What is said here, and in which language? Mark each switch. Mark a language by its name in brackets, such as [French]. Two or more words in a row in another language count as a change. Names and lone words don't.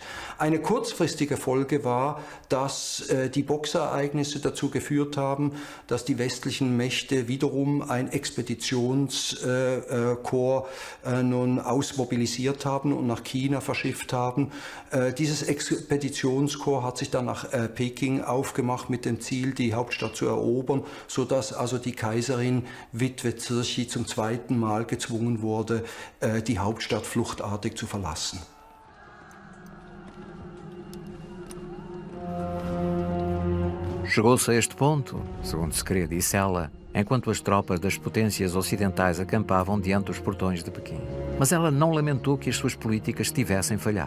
[German] Eine kurzfristige Folge war, dass die Boxereignisse dazu geführt haben, dass die westlichen Mächte wiederum ein Expeditionskorps nun ausmobilisiert haben und nach China verschifft haben. Dieses Expeditionskorps hat sich dann nach Peking aufgemacht mit dem Ziel, die Hauptstadt zu erobern, sodass also die Kaiserin Witwe Cixi zum zweiten Mal gezwungen wurde, die Hauptstadt fluchtartig zu verlassen. [Portuguese] Chegou-se a este ponto, segundo se crê, disse ela, enquanto as tropas das potências ocidentais acampavam diante dos portões de Pequim. Mas ela não lamentou que as suas políticas tivessem falhado.